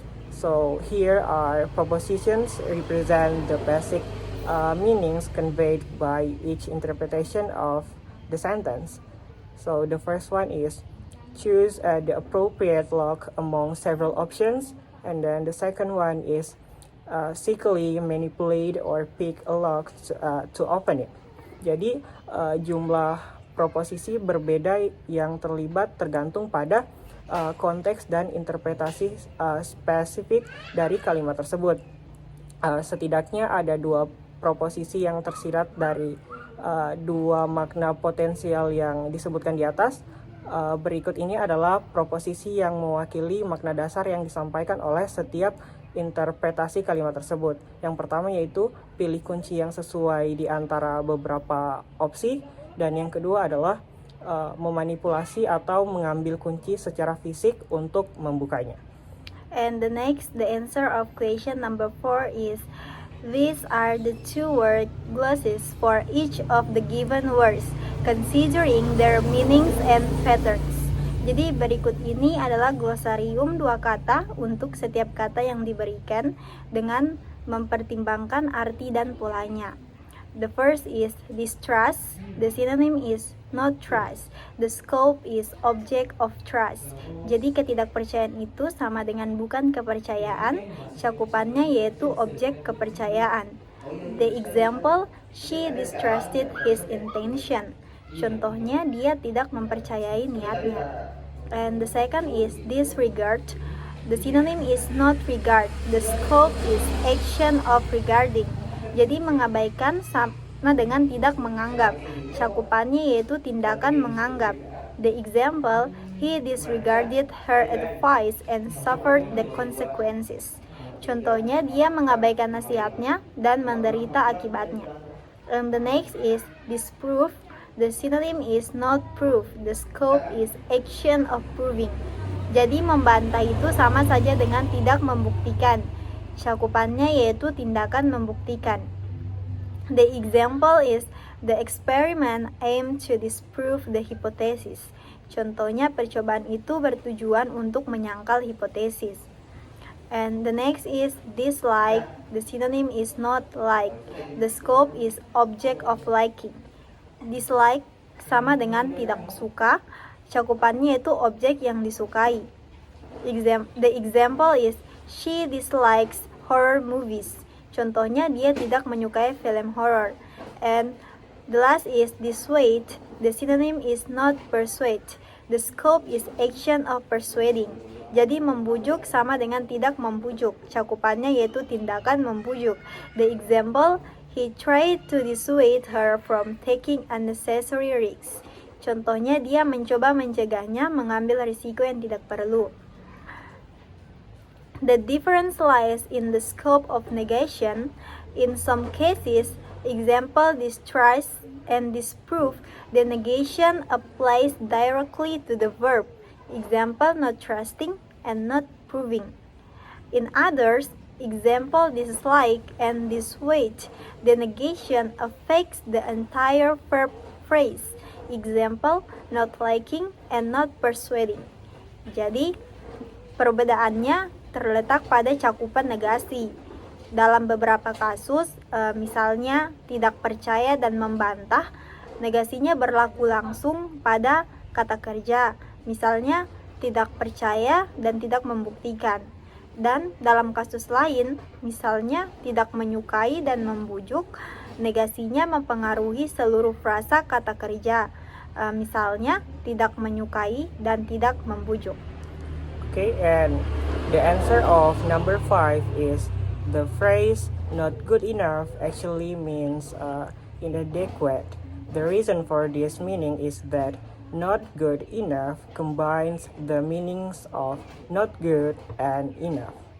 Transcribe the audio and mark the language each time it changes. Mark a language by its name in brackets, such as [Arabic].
[English] So here are propositions represent the basic meanings conveyed by each interpretation of the sentence. So the first one is choose the appropriate lock among several options, and then the second one is secretly manipulate or pick a lock to open it. [Indonesian] Jadi jumlah proposisi berbeda yang terlibat tergantung pada konteks dan interpretasi spesifik dari kalimat tersebut. Setidaknya ada dua proposisi yang tersirat dari dua makna potensial yang disebutkan di atas. Berikut ini adalah proposisi yang mewakili makna dasar yang disampaikan oleh setiap interpretasi kalimat tersebut. Yang pertama yaitu pilih kunci yang sesuai di antara beberapa opsi, dan yang kedua adalah memanipulasi atau mengambil kunci secara fisik untuk membukanya. [English] And the answer of question number 4 is these are the two word glosses for each of the given words, considering their meanings and patterns. [Indonesian] Jadi berikut ini adalah glosarium dua kata untuk setiap kata yang diberikan dengan mempertimbangkan arti dan polanya. [English] The first is distrust. The synonym is not trust. The scope is object of trust. [Indonesian] Jadi ketidakpercayaan itu sama dengan bukan kepercayaan. Cakupannya yaitu objek kepercayaan. [English] The example, she distrusted his intention. [Indonesian] Contohnya, dia tidak mempercayai niatnya. [English] And the second is disregard. The synonym is not regard. The scope is action of regarding. [Indonesian] Jadi mengabaikan sama dengan tidak menganggap. Cakupannya yaitu tindakan menganggap. [English] The example, he disregarded her advice and suffered the consequences. [Indonesian] Contohnya, dia mengabaikan nasihatnya dan menderita akibatnya. [English] And the next is disprove. The synonym is not proof. The scope is action of proving. [Indonesian] Jadi membantah itu sama saja dengan tidak membuktikan. Cakupannya yaitu tindakan membuktikan. [English] The example is the experiment aimed to disprove the hypothesis. [Indonesian] Contohnya, percobaan itu bertujuan untuk menyangkal hipotesis. [English] And the next is dislike. The synonym is not like. The scope is object of liking. [Indonesian] Dislike sama dengan tidak suka. Cakupannya itu objek yang disukai. [English] The example is she dislikes horror movies. [Indonesian] Contohnya, dia tidak menyukai film horror. [English] And the last is dissuade. The synonym is not persuade. The scope is action of persuading. [Indonesian] Jadi membujuk sama dengan tidak membujuk. Cakupannya yaitu tindakan membujuk. [English] The example, he tried to dissuade her from taking unnecessary risks. [Indonesian] Contohnya, dia mencoba mencegahnya mengambil risiko yang tidak perlu. [English] The difference lies in the scope of negation. In some cases, example distrust and disprove, the negation applies directly to the verb. Example, not trusting and not proving. In others, example dislike and dissuade, the negation affects the entire verb phrase. Example, not liking and not persuading. [Indonesian] Jadi, perbedaannya terletak pada cakupan negasi. Dalam beberapa kasus, misalnya tidak percaya dan membantah, negasinya berlaku langsung pada kata kerja. Misalnya, tidak percaya dan tidak membuktikan. Dan dalam kasus lain, misalnya tidak menyukai dan membujuk, negasinya mempengaruhi seluruh frasa kata kerja. Misalnya, tidak menyukai dan tidak membujuk. [English] Okay, and the answer of number 5 is the phrase not good enough actually means inadequate. The reason for this meaning is that not good enough combines the meanings of not good and enough.